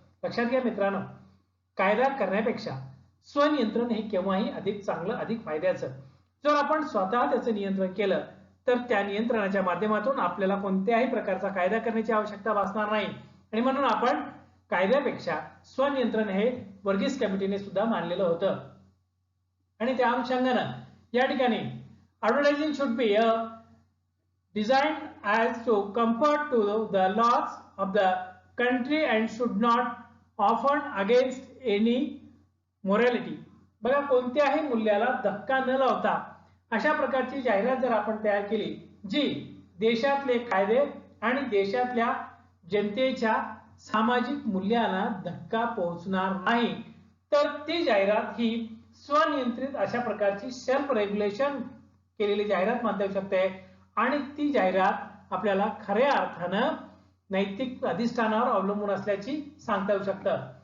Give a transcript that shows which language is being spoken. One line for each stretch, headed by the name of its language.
Marathi: लक्षात घ्या मित्रांनो, कायदा करण्यापेक्षा स्वनियंत्रण हे केव्हाही अधिक चांगलं, अधिक फायद्याचं. जर आपण स्वतः त्याचं नियंत्रण केलं तर त्या नियंत्रणाच्या माध्यमातून आपल्याला कोणत्याही प्रकारचा कायदा करण्याची आवश्यकता भासणार नाही आणि म्हणून आपण कायद्यापेक्षा स्वनियंत्रण हे वर्गीस कमिटीने सुद्धा मानलेलं होतं. आणि त्या अनुषंगानं या ठिकाणी
English: Advertising should be designed as to comfort to the laws of the country and should not offend against any morality.
Marathi: बघा, कोणत्याही मूल्याला धक्का न लावता अशा प्रकारची जाहिरात जर आपण तयार केली जी देशातले कायदे आणि देशातल्या जनतेच्या सामाजिक मूल्यांना धक्का पोहोचणार नाही तर ती जाहिरात ही स्वनियंत्रित अशा प्रकारची सेल्फ रेग्युलेशन केलेली जाहिरात मानता येऊ शकते आणि ती जाहिरात आपल्याला खऱ्या अर्थानं नैतिक अधिष्ठानावर अवलंबून असल्याची सांगता येऊ शकतं.